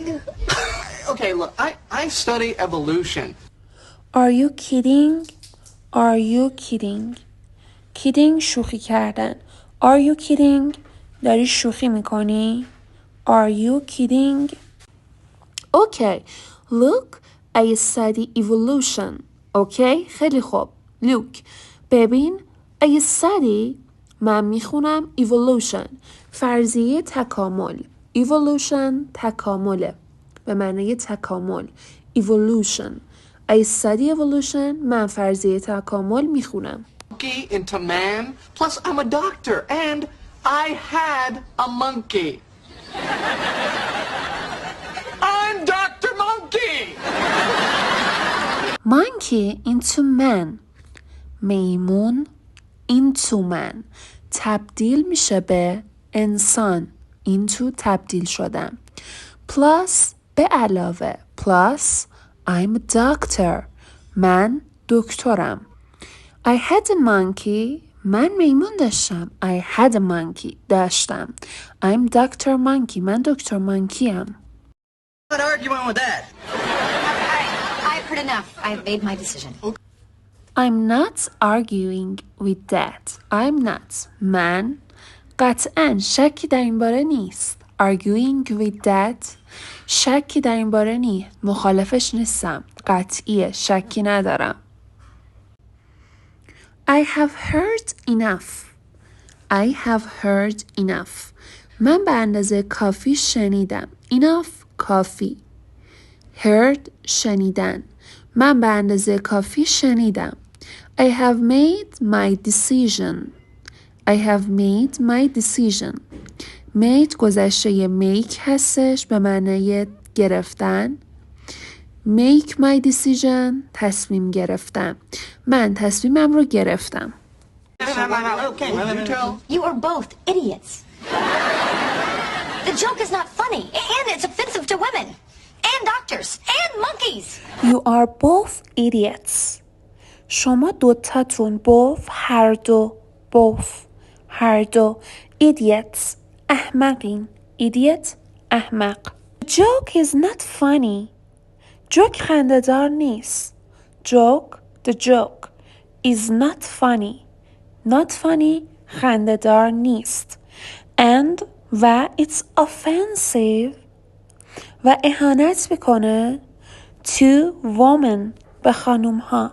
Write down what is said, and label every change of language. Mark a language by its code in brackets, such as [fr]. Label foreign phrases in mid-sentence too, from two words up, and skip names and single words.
[en] Okay, look, I study evolution. Are you kidding? Are you kidding? [fa] Kidding شوخی کردن. [en] Are you kidding? [fa] داری شوخی میکنی؟ [en] Are you kidding? Okay, look, I study evolution. Okay, [fa] خیلی خوب. [en] Look, ببین, I study, [fa] من میخونم [en] evolution. [fa] فرضیه تکامل. Evolution تکامله. به معنی تکامل. [en] Evolution. I study evolution. [fa] من فرضیه تکامل میخونم. [en] Monkey into man. Plus, I'm a doctor, and I had a monkey. I'm Dr. Monkey! Monkey into man. میمون into man. [fa] تبدیل میشه به انسان. into تبدیل شدن. Plus به علاوه. [en] Plus I'm a doctor. [fa] من دکترم. [en] I had a monkey. [fa] من میمون داشتم. [en] I had a monkey. داشتم. I'm Dr. Monkey. [fa] من دکتر مانکیم. [en] Not arguing with that. All right. I've heard enough. I've made my decision. I'm not arguing with that. I'm not. [fa] من قطعاً شکی در این باره نیست. [en] Arguing with that. [fa] شکی در این باره نیست. مخالفش نیستم. قطعیه. شکی ندارم. [en] I have heard enough. I have heard enough. [fa] من به اندازه کافی شنیدم. Enough کافی. Heard شنیدن. من به اندازه کافی شنیدم. [en] I have made my decision. I have made my decision. made گذشته make [fa] هستش به معنی گرفتن. [en] make my decision [fa] تصمیم گرفتن. من تصمیمم رو گرفتم. [en] Okay. You tell. You are both idiots. The joke is not funny, and it's offensive to women, and doctors, and monkeys. You are both idiots. [fa] شما دوتاتون both هر دو both هر دو idiots احمقین. idiot احمق. [en] The joke is not funny. [fa] joke خنده‌دار نیست. [en] joke the joke is not funny. not funny [fa] خنده‌دار نیست. and و [en] it's offensive [fa] و اهانت میکنه [en] to women [fa] به خانوم ها.